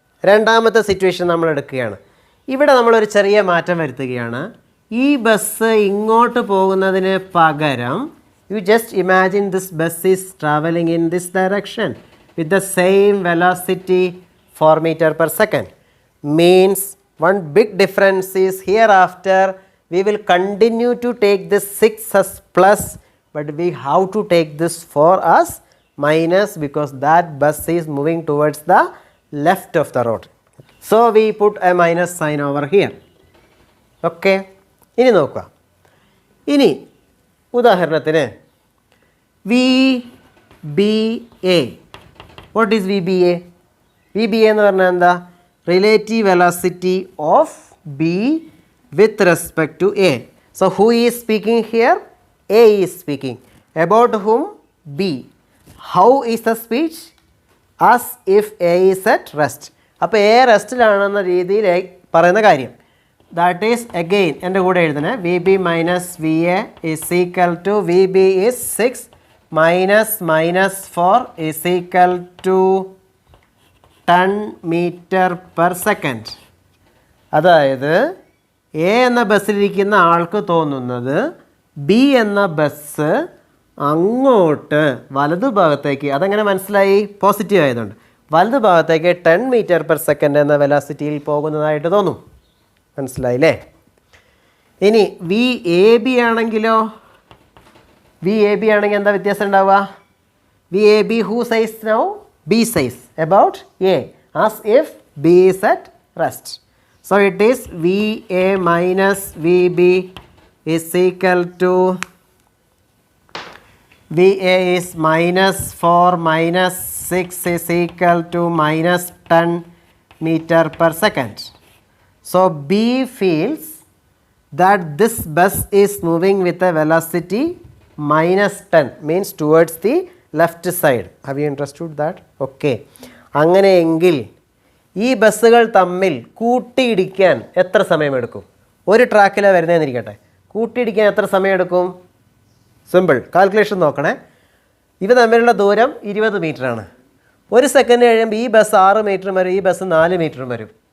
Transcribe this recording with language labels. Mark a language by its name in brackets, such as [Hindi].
[Malayalam] രണ്ടാമത്തെ സിറ്റുവേഷൻ നമ്മൾ എടുക്കുകയാണ്. ഇവിടെ നമ്മളൊരു ചെറിയ മാറ്റം വരുത്തുകയാണ്. ഈ ബസ് ഇങ്ങോട്ട് പോകുന്നതിന് പകരം [English] You just imagine this bus is travelling in this direction with the same velocity 4 metre per second. Means one big difference is hereafter we will continue to take this 6 as plus, but we have to take this 4 as minus because that bus is moving towards the left of the road. So we put a minus sign over here. [Malayalam] Okay, ഇനി നോക്കുക. ഇനി ഉദാഹരണത്തിന് VBA. [English] What is VBA? [Malayalam] VBA എന്ന് പറഞ്ഞാൽ എന്താ? [English] Relative velocity of B with respect to A. So who is speaking here? A is speaking. About whom? B. How is the speech? As if A is at rest. [Malayalam] അപ്പോൾ A റെസ്റ്റിലാണെന്ന രീതിയിൽ പറയുന്ന കാര്യം. [English] that is again [Malayalam] എൻ്റെ കൂടെ എഴുതണേ. [English] VB minus VA is equal to VB is 6 minus 4 is equal to 10 metre per second. [Malayalam] അതായത് A എന്ന ബസ്സിലിരിക്കുന്ന ആൾക്ക് തോന്നുന്നത് ബി എന്ന ബസ് അങ്ങോട്ട് വലതുഭാഗത്തേക്ക്, അതെങ്ങനെ മനസ്സിലായി? പോസിറ്റീവ് ആയതുകൊണ്ട് വലതു ഭാഗത്തേക്ക് 10 മീറ്റർ പെർ സെക്കൻഡ് എന്ന വെലോസിറ്റിയിൽ പോകുന്നതായിട്ട് തോന്നും. മനസ്സിലായില്ലേ? ഇനി VAB ആണെങ്കിലോ? VAB ആണെങ്കിൽ എന്താ വ്യത്യാസം ഉണ്ടാവുക? [English] VAB who says now? B says about A, as if B is at rest. So it is VA minus VB is equal to VA is minus 4 minus 6 is equal to minus 10 meter per second. So B feels that this bus is moving with a velocity minus 10, means towards the left side. Have you understood that? Okay. [Malayalam] അങ്ങനെയെങ്കിൽ ഈ ബസ്സുകൾ തമ്മിൽ കൂട്ടിയിടിക്കാൻ എത്ര സമയമെടുക്കും? ഒരു ട്രാക്കിലാണ് വരുന്നതെന്നിരിക്കട്ടെ, കൂട്ടിയിടിക്കാൻ എത്ര സമയമെടുക്കും? Simple calculation നോക്കണേ. ഇവ തമ്മിലുള്ള ദൂരം 20 മീറ്ററാണ്. 1 സെക്കൻഡ് കഴിയുമ്പോൾ ഈ ബസ് 6 മീറ്ററും വരും, ഈ ബസ് 4 മീറ്ററും വരും.